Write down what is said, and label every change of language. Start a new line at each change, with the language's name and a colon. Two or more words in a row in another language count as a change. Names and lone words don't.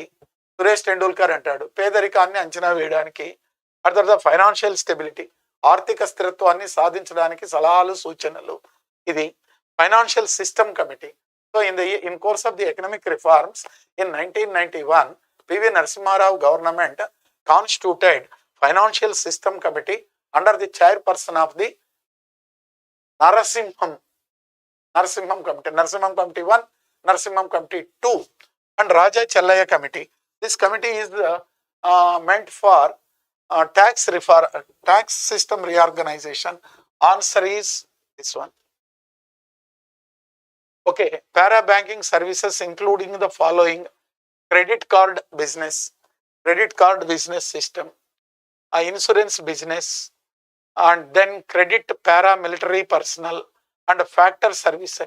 Telugu: సురేష్ టెండూల్కర్ అంటాడు పేదరికాన్ని అంచనా వేయడానికి, ఆ తర్వాత
English: financial stability
Telugu: ఆర్థిక స్థిరత్వాన్ని సాధించడానికి సలహాలు సూచనలు.
English: ఇది financial system committee so in course of the economic reforms in 1991 PV Narasimha Rao government constituted financial system committee under the chairperson of the Narasimham Committee, Narasimham Committee 1, Narasimham Committee 2, and Raja Challaya Committee. This committee is meant for tax reform, tax system reorganization. Answer is this one. Okay, para banking services including the following: credit card business system, insurance business, and then credit paramilitary personnel and factor servicing.